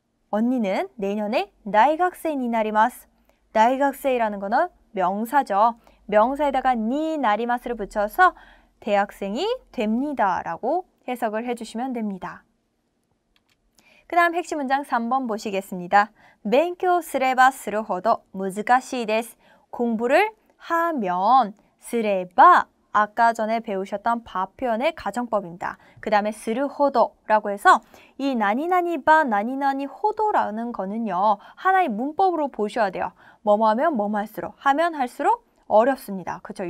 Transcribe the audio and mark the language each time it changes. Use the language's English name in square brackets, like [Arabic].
[Korean] 언니는 내년에 나이학생이 나리마스. 나이학생이라는 거는 명사죠. 명사에다가 니 나리마스를 붙여서 대학생이 됩니다 라고 해석을 해주시면 됩니다. 그 다음 핵심 문장 3번 보시겠습니다. [Japanese] 勉強すればするほど難しいです. [Korean] 공부를 하면すれば아까 전에 배우셨던 바 표현의 가정법입니다. 그 다음에 스르호도라고 해서 이 나니나니바 나니나니 호도라는 거는요. 하나의 문법으로 보셔야 돼요. 뭐뭐 하면 뭐뭐 할수록, 하면 할수록 어렵습니다. 그렇죠?